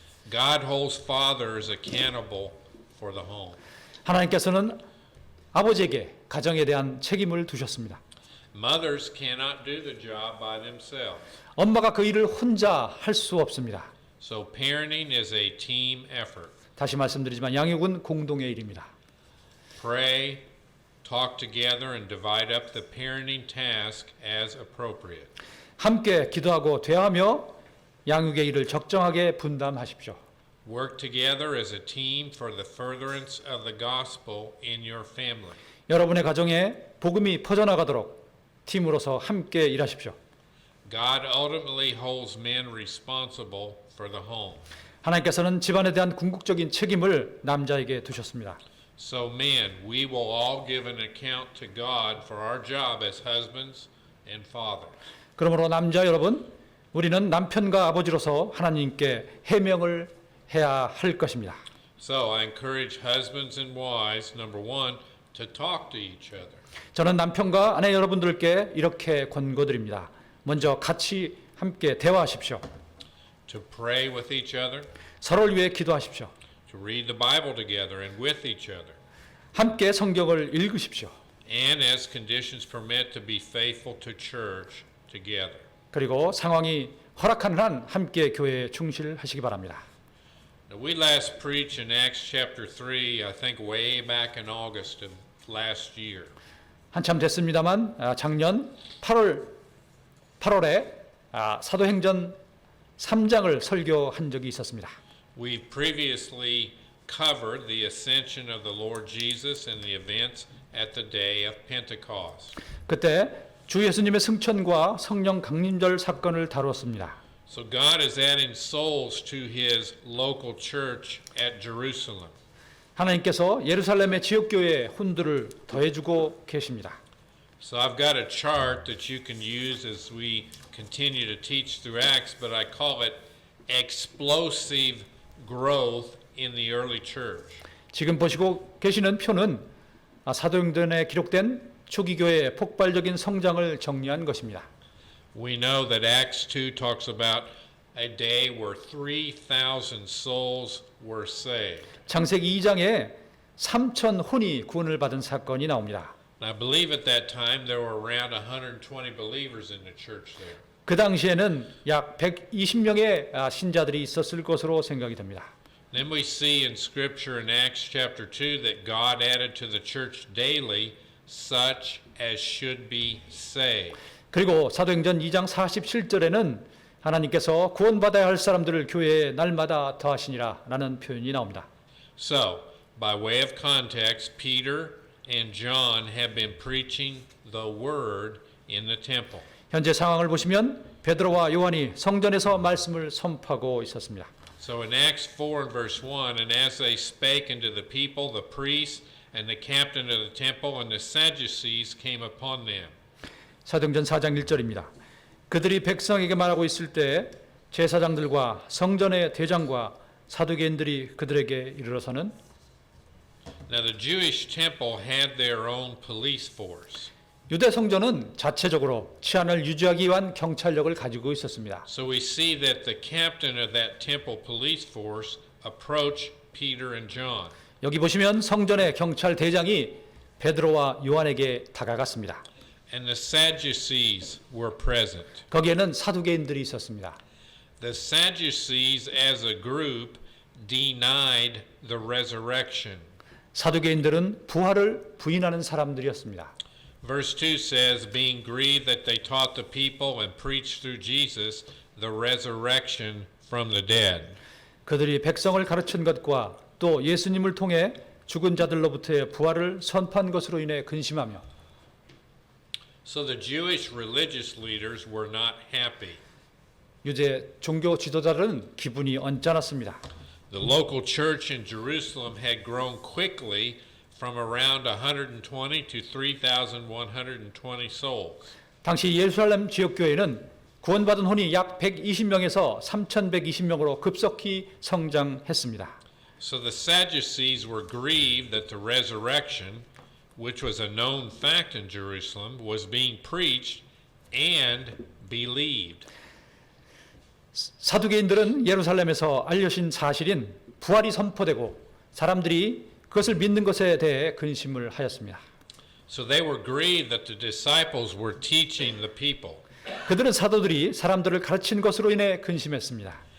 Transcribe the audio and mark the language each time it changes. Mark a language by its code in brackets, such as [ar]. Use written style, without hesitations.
[en] God holds fathers accountable for the home. [ko] 하나님께서는 아버지에게 가정에 대한 책임을 두셨습니다. [en] Mothers cannot do the job by themselves. [ko] 엄마가 그 일을 혼자 할 수 없습니다. [en] So parenting is a team effort. [ko] 다시 말씀드리지만 양육은 공동의 일입니다. [en] Pray, talk together and divide up the parenting task as appropriate. [ko] 함께 기도하고 대화하며 양육의 일을 적정하게 분담하십시오. [en] Work together as a team for the furtherance of the gospel in your family. [ko] 여러분의 가정에 복음이 퍼져나가도록 팀으로서 함께 일하십시오. [en] God ultimately holds men responsible for the home. [ko] 하나님께서는 집안에 대한 궁극적인 책임을 남자에게 두셨습니다. [en] So men, we will all give an account to God for our job as husbands and fathers. [ko] 그러므로 남자 여러분, 우리는 남편과 아버지로서 하나님께 해명을 해야 할 것입니다. [en] So I encourage husbands and wives, number one, to talk to each other. [ko] 저는 남편과 아내 여러분들께 이렇게 권고드립니다. 먼저 같이 함께 대화하십시오. [en] To pray with each other, [ko] 서로를 위해 기도하십시오. [en] to read the Bible together and with each other, [ko] 함께 성경을 읽으십시오. [en] and as conditions permit to be faithful to church together. [ko] 그리고 상황이 허락하는 한 함께 교회에 충실하시기 바랍니다. [en] Now, we last preached in Acts chapter 3, I think way back in August of last year. [ko] 한참 됐습니다만 작년 8월에 사도행전 3장을 설교한 적이 있었습니다. [en] We previously covered the ascension of the Lord Jesus and the events at the day of Pentecost. [ko] 그때 주 예수님의 승천과 성령 강림절 사건을 다루었습니다. [en] So God is adding souls to his local church at Jerusalem. [ko] 하나님께서 예루살렘의 지역교회에 혼들을 더해주고 계십니다. [en] So I've got a chart that you can use as we continue to teach through Acts, but I call it explosive growth in the early church. [ko] 지금 보시고 계시는 표는 사도행전에 기록된 초기 교회의 폭발적인 성장을 정리한 것입니다. [en] We know that Acts 2 talks about a day where 3,000 souls were saved. [ko] 창세기 2장에 3천 혼이 구원을 받은 사건이 나옵니다. [en] And I believe at that time there were around 120 believers in the church there. [ko] 그 당시에는 약 120명의 신자들이 있었을 것으로 생각이 됩니다. [en] Then we see in Scripture in Acts chapter 2 that God added to the church daily such as should be saved. [ko] 그리고 사도행전 2장 47절에는 하나님께서 구원받아야 할 사람들을 교회에 날마다 더하시니라 라는 표현이 나옵니다. [en] So, by way of context, Peter and John have been preaching the word in the temple. [ko] 현재 상황을 보시면 베드로와 요한이 성전에서 말씀을 선포하고 있었습니다. [en] So in Acts 4 and verse 1, and as they spake unto the people, the priests and the captain of the temple and the Sadducees came upon them. [ko] 사도행전 4장 1절입니다. 그들이 백성에게 말하고 있을 때 제사장들과 성전의 대장과 사두개인들이 그들에게 이르러서는 [en] Now the Jewish temple had their own police force. [ko] 유대 성전은 자체적으로 치안을 유지하기 위한 경찰력을 가지고 있었습니다. [en] So we see that the captain of that temple police force approached Peter and John. [ko] 여기 보시면 성전의 경찰 대장이 베드로와 요한에게 다가갔습니다. [en] And the Sadducees were present. [ko] 거기에는 사두개인들이 있었습니다. [en] The Sadducees as a group denied the resurrection. [ko] 사두개인들은 부활을 부인하는 사람들이었습니다. [en] Verse 2 says, being grieved that they taught the people and preached through Jesus the resurrection from the dead. [ko] 그들이 백성을 가르친 것과 또 예수님을 통해 죽은 자들로부터의 부활을 선포한 것으로 인해 근심하며 [en] So the Jewish religious leaders were not happy. [ko] 유대 종교 지도자들은 기분이 언짢았습니다. [en] The local church in Jerusalem had grown quickly from around 120 to 3,120 souls. [ko] 당시 예루살렘 지역교회는 구원받은 혼이 약 120명에서 3,120명으로 급속히 성장했습니다. [en] So the Sadducees were grieved that the resurrection, which was a known fact in Jerusalem, was being preached and believed. [ko] 사두개인들은 예루살렘에서 알려진 사실인 부활이 선포되고 사람들이 그것을 믿는 것에 대해 근심을 하였습니다. [en] So they were grieved that the disciples were teaching the people. [ko] 그들은 사도들이 사람들을 가르친 것으로 인해 근심했습니다.